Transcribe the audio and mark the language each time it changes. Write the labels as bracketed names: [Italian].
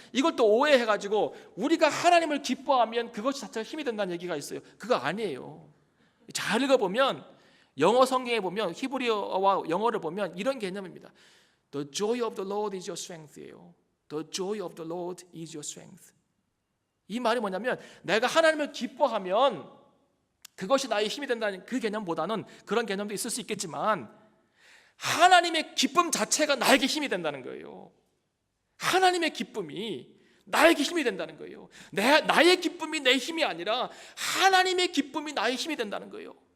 [Korean] 이걸 또 오해해가지고 우리가 하나님을 기뻐하면 그것이 자체가 힘이 된다는 얘기가 있어요. 그거 아니에요. 잘 읽어보면, 영어 성경에 보면, 히브리어와 영어를 보면 이런 개념입니다. [English] The joy of the Lord is your strength예요. The joy of the Lord is your strength. [Korean] 이 말이 뭐냐면, 내가 하나님을 기뻐하면 그것이 나의 힘이 된다는 그 개념보다는, 그런 개념도 있을 수 있겠지만, 하나님의 기쁨 자체가 나에게 힘이 된다는 거예요. 하나님의 기쁨이 나에게 힘이 된다는 거예요. 나의 기쁨이 내 힘이 아니라 하나님의 기쁨이 나의 힘이 된다는 거예요.